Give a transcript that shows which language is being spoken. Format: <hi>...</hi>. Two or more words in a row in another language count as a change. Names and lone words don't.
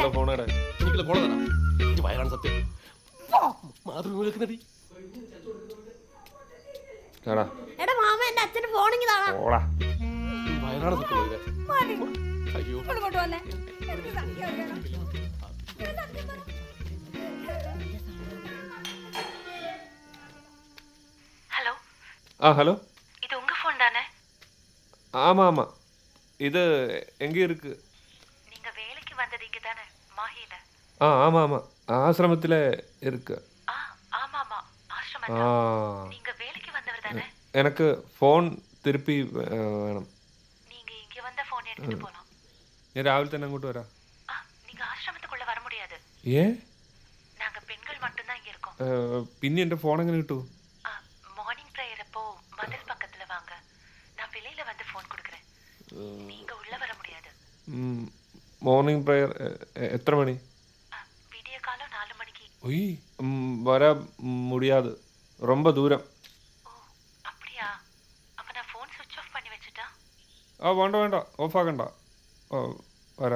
<ml>എനിക്കുള്ള കോള തരാം. ഇത് വയറാണ് സത്യം. മാതൃ എടാ മാമ എന്റെ അച്ഛന്റെ ഫോണിങ് താടാ. വയറാണ് സത്യം. മതി. അയ്യോ ഇങ്ങോട്ട് വന്നേ. എനിക്ക് സത്യം അറിയണം. സത്യം പറ.</ml> <ta>ஹலோ ஹலோ, இது உங்க ஃபோன் தானே? ஆமாம் ஆமாம், இது எங்கே இருக்கு? நீங்க வேலைக்கு வந்தது இங்க தானே, மாஹில? ஆமாம் ஆமாம், ஆசிரமத்தில் இருக்கு. ஆமாமா, ஆசிரமம். நீங்க வேலைக்கு வந்தவர் தானே? எனக்கு ஃபோன் திருப்பி வேணும். நீங்க இங்க வந்த ஃபோன் எடுத்துட்டு போலாம்.</ta> <ml>ഞാൻ രാവിലെ തന്നെ അങ്ങോട്ട് വരാം.</ml> <ta>நீங்க ஆசிரமத்துக்குள்ள வர முடியாது. ஏன்? நாங்க பெண்கள் மட்டும் தான் இங்க இருக்கோம்.</ta> <ml>പിന്നെ എൻ്റെ ഫോൺ എങ്ങനെ കിട്ടും?</ml> <en>morning prayer</en> <ta>அப்போ மதில் பக்கத்துல வாங்க. நான் வெளியில வந்து ஃபோன் கொடுக்கறேன். நீங்க உள்ள வர முடியாது.</ta> <en>morning prayer</en> <ml>എത്ര മണി?</ml> <ta>விடிய காலம் 4 மணிக்கு.</ta> <ml>ഒയ്, വരാൻ മുടിയാതെ,</ml> <ta>ரொம்ப ദൂരം. ஓ அப்படியா? அப்ப நான் ஃபோன்</ta> <en>switch off</en> <ta>பண்ணி வச்சிட்டா?</ta> <ml>വേണ്ട വേണ്ട, ഓഫാക്കണ്ട. വരാം.</ml>